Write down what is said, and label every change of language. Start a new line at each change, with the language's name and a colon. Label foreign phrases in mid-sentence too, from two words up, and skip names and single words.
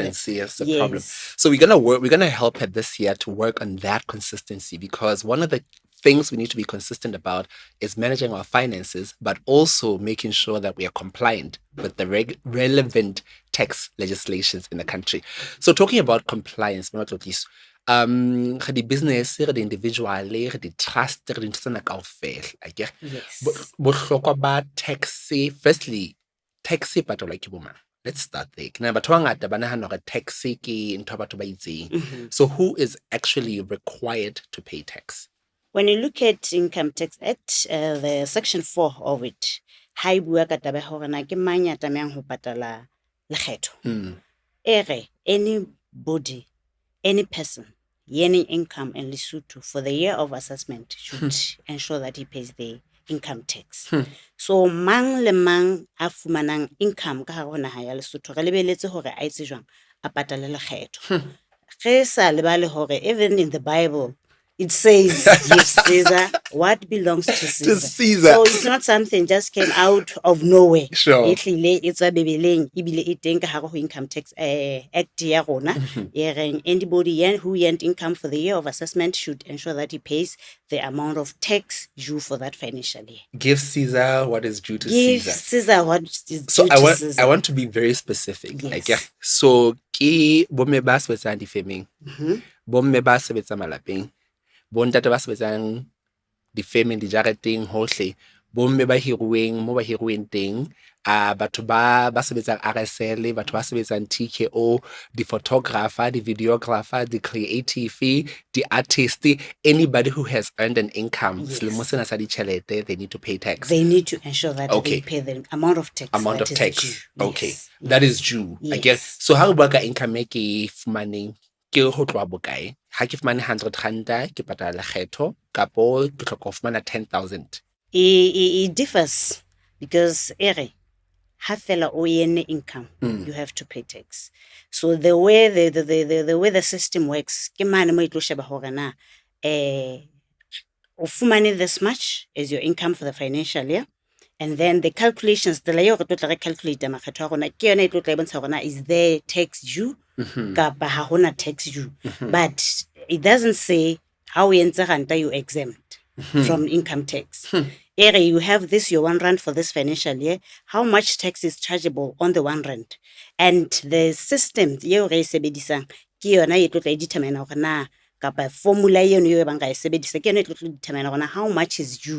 English: Consistency is the problem. So we're gonna help her this year to work on that consistency, because one of the things we need to be consistent about is managing our finances, but also making sure that we are compliant with the relevant tax legislations in the country. So talking about compliance,
Southern Sotho: re di business, re di individual, re di trust, re di ntho tsena kaofela, akere?
English: Yes.
Southern Sotho: Bohlokwa ba tax, firstly, tax e patalwa ke bo mang?
English: Let's start there.
Southern Sotho: Ke nahana batho ba bangata ba nahana hore tax ke ntho ya batho ba itseng.
English: So who is actually required to pay tax? When you look at Income Tax Act, the Section 4 of it,
Southern Sotho: ha e bua ka taba ya hore na ke mang ya tlamehang ho patala lekgetho.
English: Anybody, any person earning income in Lesotho for the year of assessment should ensure that he pays the income tax.
Southern Sotho: So mang le mang a fumanang income ka hare ho naha ya Lesotho re lebeletse hore a etse jwang a patale lekgetho. Ge sa lebale hore
English: even in the Bible it says give Caesar what belongs to Caesar. Caesar. So it's not something just came out of nowhere. Sure.
Southern Sotho: Ehlile e tswa bebeleng ebile e teng ka hare ho Income Tax Act ya rona.
English: Anybody who earned income for the year of assessment should ensure that he pays the amount of tax due for that financial year. Give Caesar what is due to Give Caesar. Caesar what is due So to Caesar. I want to be very specific. Yes.
Southern Sotho: Like, yeah. So ke bomme ba sebetsang difemeng, bomme ba sebetsang malapeng, bontate ba sebetsang difemeng dijareteng hohle, bomme ba hiruweng mo ba hiruweng teng, batho ba sebetsang RSL, batho ba sebetsang TKO,
English: the photographer, the videographer, the creative, the artist, anybody who has earned an income, they need to pay tax. They need to ensure that they pay the amount of tax. Due. Okay. Yes. That is due. Yes. I guess. So how about income
Southern Sotho: ke fumaneng ke ho tloha bokae? Ha ke fumane 100 randa ke patala lekgetho kapo ke hloka ho fumana 10,000.
English: It differs because
Southern Sotho: ha fela o ene
English: income, you have to pay tax. So the way the way the system works,
Southern Sotho: ke mane mo itlo sheba hore na o fumane
English: this much as your income for the financial year. And then the calculations, the layer of calculate is there tax due?
Southern Sotho: Kapa ha hona
English: tax due. But it doesn't say how you exempt from income tax. You have this, your 1 rand for this financial year. How much tax is chargeable on the 1 rand? And the system, determine kapa formula determine how much is due.